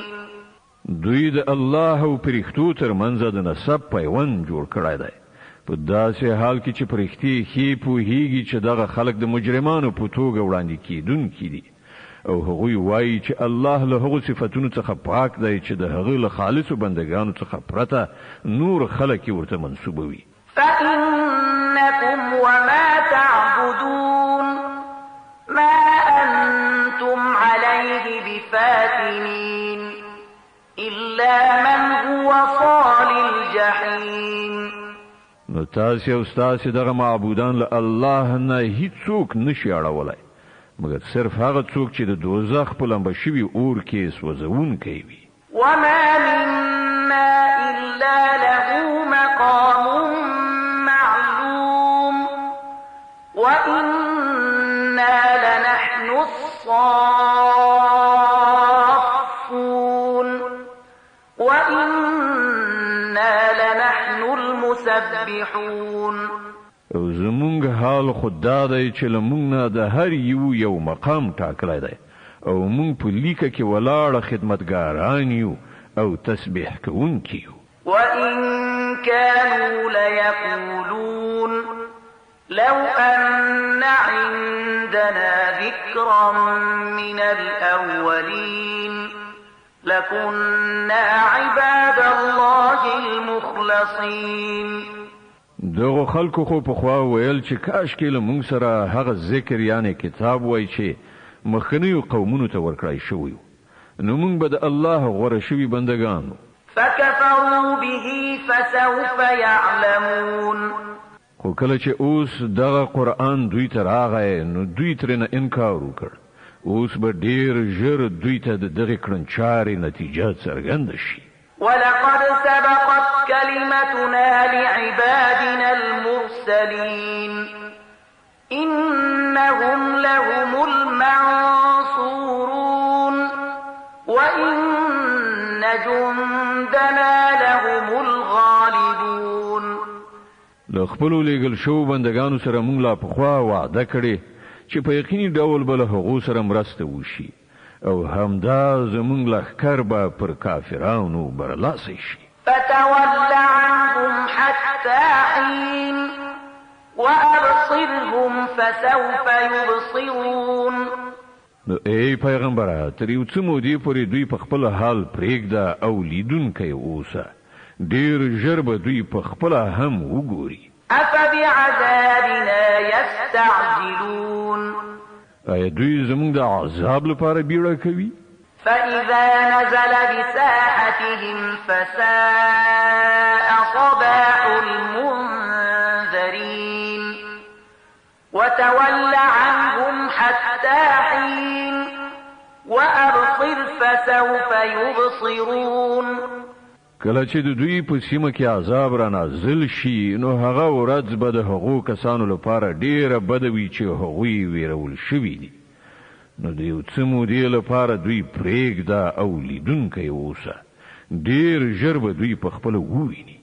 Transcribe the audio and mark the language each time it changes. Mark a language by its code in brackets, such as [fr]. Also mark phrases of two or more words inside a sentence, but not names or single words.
[ps] دوی د الله او پرښتو ترمنځ د نسب پیوند جوړ کړی دی په داسې حال کې چې پرښتې ښې پوهیږي چې دغه خلک د مجرمانو په توګه وړاندې کیدونکي دي او هغوی وایي چې الله له هغو صفتونو څخه پاک دی چې د هغه له خالصو بندګانو څخه پرته نور خلک یې ورته منسوبوي [ar] فإنكم وما تعبدون ما أنتم عليه بفاتنين إلا من هو صال الجحيم [ps] نو تاسو او تاسو دغه معبودان له الله نه هیڅوک نشي اړولای مګر صرف هغه څوک چې د دوزخ په لمبه شوي اور کې سوځونکی وي [ar] وما منا إلا له مقام معلوم وإنا لنحن الصافون وإنا لنحن المسبحون [ps] او زمونږ حال خدا دی چې لمونږ نه د هر یو مقام ټاکلی دی او مونږ په لیکه کې ولاړه خدمتګاران یو او تسبیح کوونکي یو [ar] وإن كانوا ليقولون لو أن عندنا ذكرا من الأولين لكنا عباد الله المخلصين [ps] دغه خلکو خو په خوا ویل چې کاش کې له مونږ سره هغه ذکر یعنی کتاب وای چې مخکنیو قومونو ته ورکړای شوی نو مونږ به د الله غوړه شوی بندگانو [ar] فكفروا به فسوف يعلمون [ps] خو کله چې اوس دغه قرآن دوی ته راغی نو دوی ترنه انکار وکړ. اوس به ډیر ژر دوی ته د دغه کړنچارې نتیجه څرګنده شي. [ar] ولقد سبقت كلمتنا لعبادنا المرسلين إنهم لهم المنصورون وإن جندنا لهم الغالبون. [ps] لخپلو لېږل شو بندگانو سره موږ لا پخوا وعده کړې چې په یقیني ډول به له هغو سره مرسته وشي او همدا زموږ لښکر به پر کافرانو برلاسی شي. [ar] فتول عنهم حتى حين وأبصرهم فسوف يبصرون. [ps] نو ای پیغمبره تر یو څه مودې پورې دوی په خپل حال پرېږده او لیدونکی اوسه. ډېر ژر به دوی په خپله هم وګوري. [ar] أفبعذابنا يستعجلون. [ps] آیا دوی زموږ د عذاب لپاره بیړه کوي؟ [ar] فإذا نزل بساحتهم فساء صباح المنذرين وتول عنهم حتى حين وأبصر فسوف يبصرون. [ps] کله چې د دوی په سیمه کې عذاب را نازل شي نو هغه ورځ به د هغو کسانو لپاره ډیره بده وي چې هغوی ویرول شوي دي. نو د یو څه مودې لپاره دوی پرېږده او لیدونکی اوسه. ډیر ژر به دوی په خپله وویني.